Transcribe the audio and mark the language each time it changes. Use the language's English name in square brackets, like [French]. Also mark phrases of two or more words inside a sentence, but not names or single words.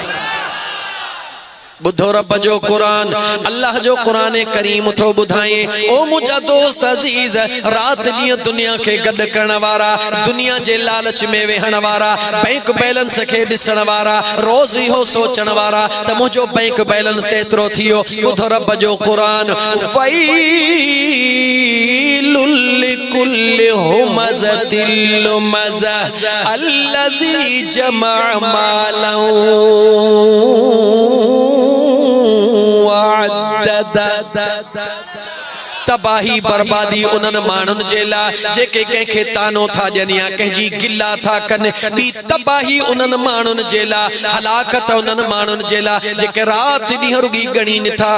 [Sindhi] बुधो रब जो कुरान, अल्लाह जो कुरान करीम थो ॿुधाए। ओ मुंहिंजा दोस्त अज़ीज, रात ॾींहुं दुनिया खे गॾु करण वारा, दुनिया जे लालच में वेहण वारा, [English] bank balance [Sindhi] खे ॾिसण वारा, रोज़ इहो सोचण वारा त मुंहिंजो [English] bank balance [Sindhi] केतिरो थियो। बुधो रब जो कुरान, [Arabic] ويل لكل همزة لمزة الذي جمع مالا [Sindhi] तबाही बर्बादी उन्हनि माण्हुनि जे लाइ जेके कंहिंखे तानो था ॾियनि या कंहिंजी गिला था कनि। ॿी तबाही उन्हनि माण्हुनि जे लाइ, हलाकत उन्हनि माण्हुनि जे लाइ जेके राति ॾींहुं रुगी ॻणी नथा।